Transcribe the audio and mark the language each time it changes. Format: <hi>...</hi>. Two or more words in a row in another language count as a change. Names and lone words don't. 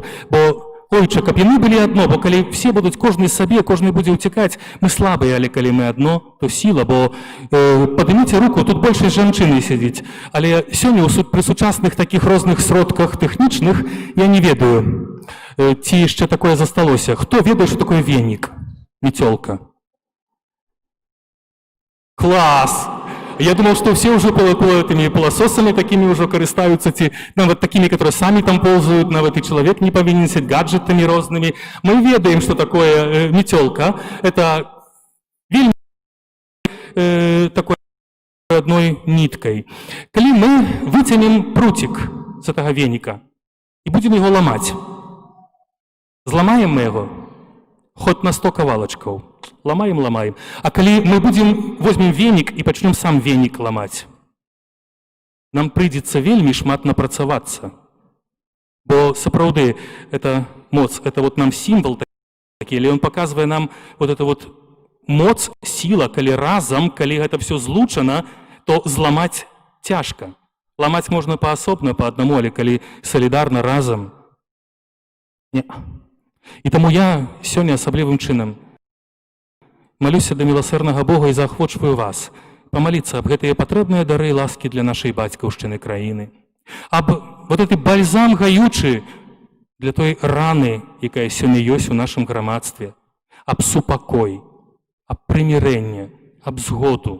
<be>Бо, ойча, каб яны былі адно, бо калі все будуць кожны сабе, кожны будзе ўцякаць, мы слабыя, але калі мы адно, то сіла, бо падыміце руку, тут большасць жанчыны сядзіць, але сёння пры сучасных такіх розных сродках тэхнічных я не ведаю, ці яшчэ такое засталося. Хто ведае, што такое венік, мецёлка? Клас!</be> <ru>Я думал, что все уже этими пылесосами такими уже користаются, нават такими, которые сами там ползают, нават и человек не повинен сидеть гаджетами разными.</ru> <be>Мы ведаем,</be> <ru>что такое метелка. Это вельми такой одной ниткой. Коли мы вытянем прутик с этого веника и будем его ломать, зломаем мы его хоть на 100 кавалочков.</ru> <be>Ламаем. А калі мы</be> <ru>возьмем веник и</ru> <be>пачнем сам веник ламаць, нам прыйдзецца вельмі шмат напрацавацца. Бо сапраўды, это моц, это вот нам сімвал такі, але</be> <ru>он показывае нам вот это вот</ru> <be>моц, сіла, калі разам, калі гэта все злучана, то зламаць цяжка. Ламаць можна паасобна, па аднаму, але калі салідарна разам. Не. І таму я сёння асаблівым чынам малюся да міласэрнага Бога і заахвочваю вас памаліцца аб гэтыя патрэбныя дары і ласкі для нашай бацькаўшчыны краіны, аб вот гэты бальзам гаючы для той раны, якая сёння ёсць у нашым грамадстве, аб супакой, аб прымірэнне, аб згоду.</be>